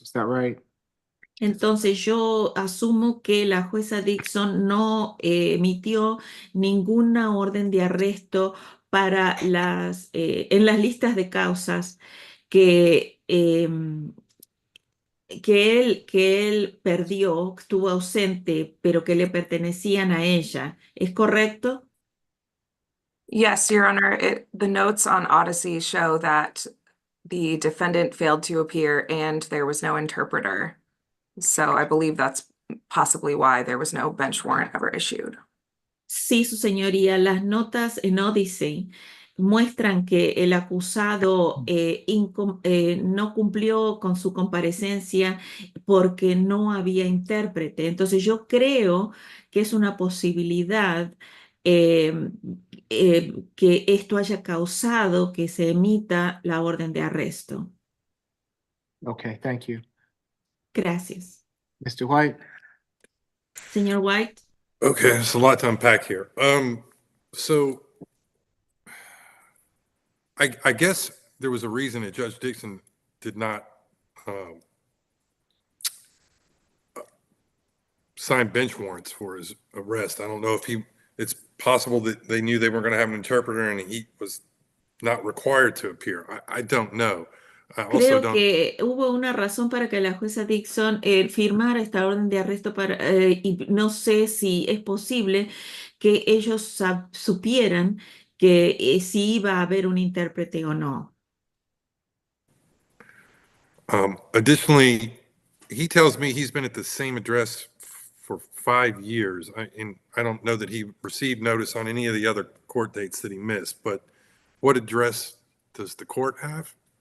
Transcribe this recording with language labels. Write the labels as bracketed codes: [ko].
[en] Is that right? [es] Entonces yo asumo que la jueza Dixon no emitió ninguna orden de arresto para en las listas de causas que él perdió, estuvo ausente, pero que le pertenecían a ella. ¿Es correcto? [en] Yes, Your Honor. The notes on Odyssey show that the defendant failed to appear and there was no interpreter. So I believe that's possibly why there was no bench warrant ever issued. [es] Sí, su señoría, las notas en Odyssey muestran que el acusado no cumplió con su comparecencia porque no había intérprete. Entonces yo creo que es una posibilidad que esto haya causado que se emita la orden de arresto. [en] Okay, thank you. [es] Gracias. [en] Mr. White? [es] Señor White. [en] Okay, there's a lot to unpack here. So I guess there was a reason that Judge Dixon did not sign bench warrants for his arrest. I don't know if it's possible that they knew they weren't going to have an interpreter and he was not required to appear. I don't know. [es] Creo que hubo una razón para que la jueza Dixon firmara esta orden de arresto y no sé si es posible que ellos supieran que si iba a haber un intérprete o no. [en] Additionally, he tells me he's been at the same address for 5 years, and I don't know that he received notice on any of the other court dates that he missed, but what address does the court have?